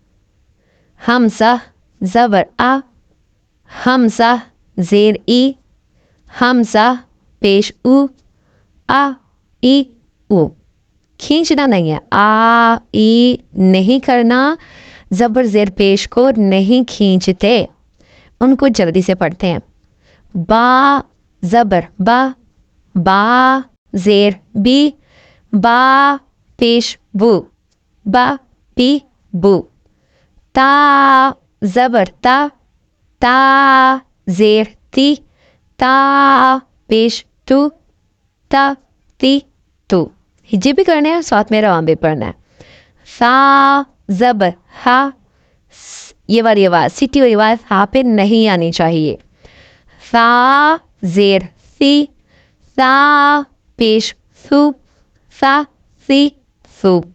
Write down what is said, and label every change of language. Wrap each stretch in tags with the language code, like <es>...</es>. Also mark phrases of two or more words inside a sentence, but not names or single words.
<ur>حمزہ زبر آ، حمزہ زیر ای، حمزہ پیش او، آ ای او۔ کھینچنا نہیں ہے، آ ای نہیں کرنا، زبر زیر پیش کو نہیں کھینچتے، ان کو جلدی سے پڑھتے ہیں۔ با زبر با، با زیر بی، با پیش بو، با پی بو۔ تا زبر تا، تا زیر تی، تا پیش تو، تا تی تو۔ ہجے بھی کرنے ہیں، ساتھ میں روان بھی پڑھنا ہے۔ سا زبر ہا، یہ والی آواز سیٹی والی آواز ہا پہ نہیں آنی چاہیے۔ سا زیر سی، سا پیش سو، سا سی سو۔</ur>